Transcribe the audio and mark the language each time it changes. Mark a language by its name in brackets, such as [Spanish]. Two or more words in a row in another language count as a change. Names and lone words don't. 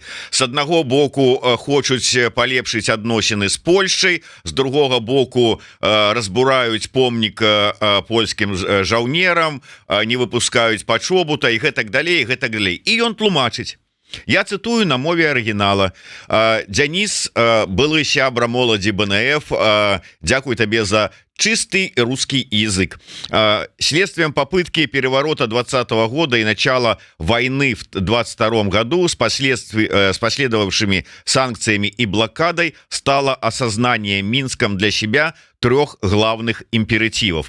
[Belarusian] С аднаго боку хочуць палепшыць адносіны з Польшчай, з другога боку разбураюць помнік польскім жаўнерам, не выпускаюць пачобута і гэтак далей, гэтак далей. І ён тлумачыць. Я цытую на мове арыгінала. Дзяніс, былы сябра моладзі БНФ, дзякуй табе за [Russian] чистый русский язык. Следствием попытки переворота 2020 года и начала войны в 2022 году с последовавшими санкциями и блокадой стало осознание Минском для себя трех главных императивов.